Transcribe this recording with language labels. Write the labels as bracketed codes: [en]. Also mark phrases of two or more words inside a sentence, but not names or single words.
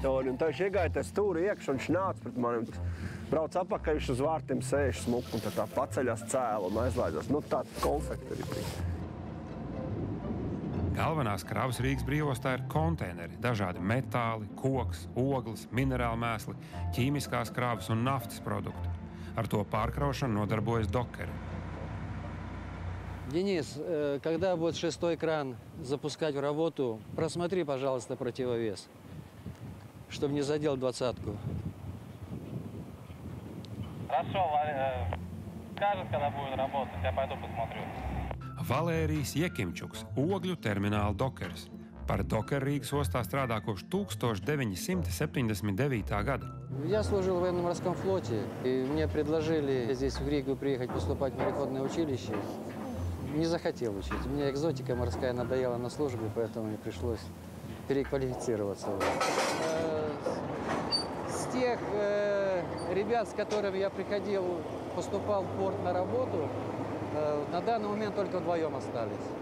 [lv] Un tā viņš iegāja te stūri iekšā un viņš nāca pret mani. Brauc apakaļ, viņš uz vārtiem sēž smuku un tā paceļās cēla un aizlaidās. Nu, tā konfekti arī bija. Galvenās kravas Rīgas brīvostā ir konteineri, dažādi metāli, koks, ogles, minerāli mēsli, ķīmiskās kravas un naftas produkti. Ar to pārkraušanu nodarbojas dokeri. [ru] Денис, когда будет 6-й кран запускать в работу, просмотри, пожалуйста, противовес, чтобы не задел 20-ку. Хорошо, скажет, когда будет работать, я пойду посмотрю. [lv] Valērijs Jekimčuks, ogļu termināla dokeris. Par dokeru Rīgas ostā strādā kopš 1979. gada. [ru] Я служил в военно-морском флоте, и мне предложили здесь в Ригу приехать поступать в мореходное училище. не захотел учить. Мне экзотика морская надоела на службе, поэтому мне пришлось переквалифицироваться. С тех ребят, с которыми я поступал в порт на работу, на данный момент только вдвоем остались.